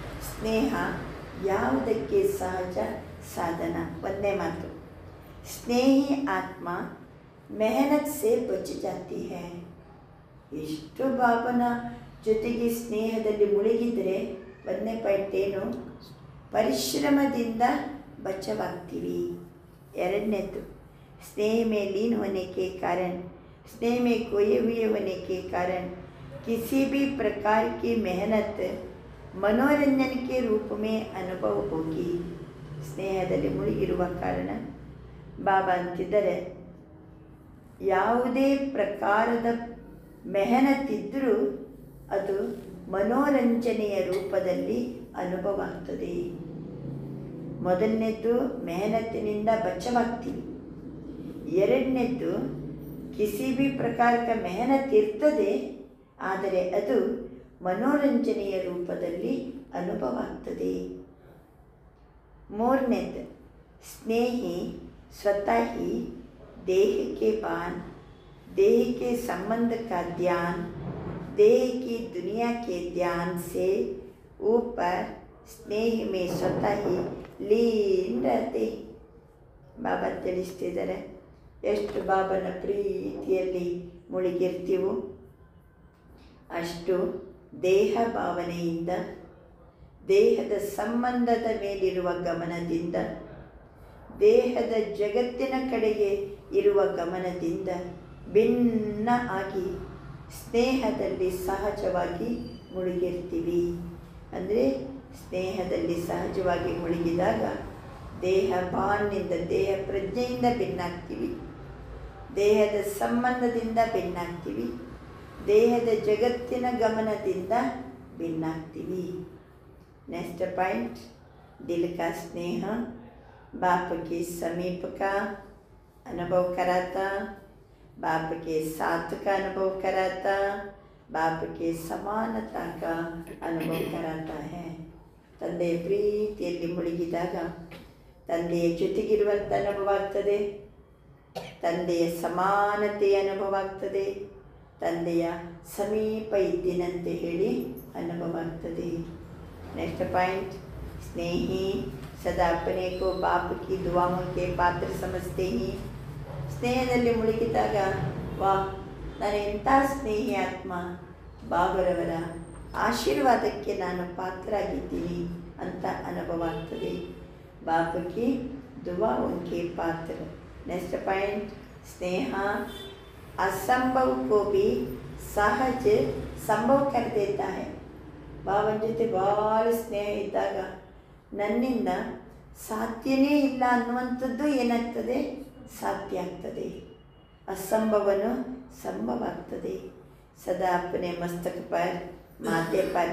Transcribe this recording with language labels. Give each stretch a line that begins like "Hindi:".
Kannada: ಸ್ನೇಹ ಯಾವುದಕ್ಕೆ ಸಹಜ ಸಾಧನ? ಒಂದೇ ಮಾತು,
Hindi: ಸ್ನೇಹಿ ಆತ್ಮ ಮೆಹನತ್ ಸೆ ಬಚ ಜಾತಿ ಹೈ.
Kannada: ಎಷ್ಟು ಬಾಬನ ಜೊತೆಗೆ ಸ್ನೇಹದಲ್ಲಿ ಮುಳುಗಿದರೆ ಒಂದನೇ ಪಾಯಿಂಟ್ ಏನು? ಪರಿಶ್ರಮದಿಂದ ಬಚಾವಾಗ್ತೀವಿ.
Hindi: ಎರಡನೇದು, स्नेह में लीन होने के कारण, स्नेह में खोए हुए होने के कारण किसी भी प्रकार की मेहनत मनोरंजन के रूप में अनुभव होगी.
Kannada: ಸ್ನೇಹದಲ್ಲಿ ಮುಳುಗಿರುವ ಕಾರಣ ಬಾಬಾ ಅಂತಿದ್ದಾರೆ, ಯಾವುದೇ ಪ್ರಕಾರದ ಮೆಹನತ್ತಿದ್ದರೂ ಅದು ಮನೋರಂಜನೆಯ ರೂಪದಲ್ಲಿ ಅನುಭವ ಆಗ್ತದೆ. ಮೊದಲನೇದು ಮೆಹನತ್ತಿನಿಂದ ಬಚಾವಾಗ್ತೀವಿ. ಎರಡನೇದು
Hindi: ಕಿಸಿ ಬಿ
Kannada: ಪ್ರಕಾರದ ಮೆಹನತ್ ಇರ್ತದೆ, ಆದರೆ ಅದು ಮನೋರಂಜನೆಯ ರೂಪದಲ್ಲಿ ಅನುಭವ ಆಗ್ತದೆ. ಮೂರನೇದು, ಸ್ನೇಹಿ
Hindi: स्वतः ही देह के बान, देह के संबंध का ध्यान, देह की दुनिया के ध्यान से ऊपर स्नेह में स्वतः ही लीन रहते.
Kannada: ಬಾಬಾ ತಿಳಿಸ್ತಿದ್ದಾರೆ, ಎಷ್ಟು ಬಾಬನ ಪ್ರೀತಿಯಲ್ಲಿ ಮುಳುಗಿರ್ತೀವೋ ಅಷ್ಟು ದೇಹ ಭಾವನೆಯಿಂದ, ದೇಹದ ಸಂಬಂಧದ ಮೇಲಿರುವ ಗಮನದಿಂದ, ದೇಹದ ಜಗತ್ತಿನ ಕಡೆಗೆ ಇರುವ ಗಮನದಿಂದ ಭಿನ್ನ ಆಗಿ ಸ್ನೇಹದಲ್ಲಿ ಸಹಜವಾಗಿ ಮುಳುಗಿರ್ತೀವಿ. ಅಂದರೆ ಸ್ನೇಹದಲ್ಲಿ ಸಹಜವಾಗಿ ಮುಳುಗಿದಾಗ ದೇಹ ಭಾವನೆಯಿಂದ, ದೇಹ ಪ್ರಜ್ಞೆಯಿಂದ ಭಿನ್ನಾಗ್ತೀವಿ, ದೇಹದ ಸಂಬಂಧದಿಂದ ಭಿನ್ನಾಗ್ತೀವಿ, ದೇಹದ ಜಗತ್ತಿನ ಗಮನದಿಂದ ಭಿನ್ನಾಗ್ತೀವಿ.
Hindi: नेक्स्ट पॉइंट, दिल का स्नेह बाप के समीप का अनुभव कराता, बाप के साथ का अनुभव कराता, बाप के समानता का अनुभव कराता है.
Kannada: ತಂದೆಯ ಪ್ರೀತಿಯಲ್ಲಿ ಮುಳುಗಿದಾಗ ತಂದೆಯ ಜೊತೆಗಿರುವಂಥ ಅನುಭವ ಆಗ್ತದೆ, ತಂದೆಯ ಸಮಾನತೆಯ ಅನುಭವ ಆಗ್ತದೆ, ತಂದೆಯ ಸಮೀಪ ಇದ್ದಿನಂತೆ ಹೇಳಿ ಅನುಭವ ಆಗ್ತದೆ.
Hindi: नेक्स्ट पॉइंट, स्नेही सदा अपने को बाप की दुआओं के पात्र समझते ही.
Kannada: ಸ್ನೇಹದಲ್ಲಿ ಮುಳುಗಿದಾಗ ವಾಹ್, ನಾನು ಎಂಥ ಸ್ನೇಹಿ ಆತ್ಮ, ಬಾಬರವರ ಆಶೀರ್ವಾದಕ್ಕೆ ನಾನು ಪಾತ್ರ ಆಗಿದ್ದೀನಿ ಅಂತ ಅನುಭವ ಆಗ್ತದೆ.
Hindi: ಬಾಪಕ್ಕೆ ದುವಾ ಉನ್ಕೆ ಪಾತ್ರ. ನೆಕ್ಸ್ಟ್ ಪಾಯಿಂಟ್, ಸ್ನೇಹ असंभव को भी सहज संभव कर देता है.
Kannada: ಬಾಬನ ಜೊತೆ ಭಾಳ ಸ್ನೇಹ ಇದ್ದಾಗ ನನ್ನಿಂದ ಸಾಧ್ಯನೇ ಇಲ್ಲ ಅನ್ನುವಂಥದ್ದು ಏನಾಗ್ತದೆ, ಸಾಧ್ಯ ಆಗ್ತದೆ. ಅಸಂಭವನು ಸಂಭವ ಆಗ್ತದೆ.
Hindi: ಸದಾ ಅಪ್ಪನೇ ಮಸ್ತಕ ಪರ್ ಮಾತೆ ಪರ್.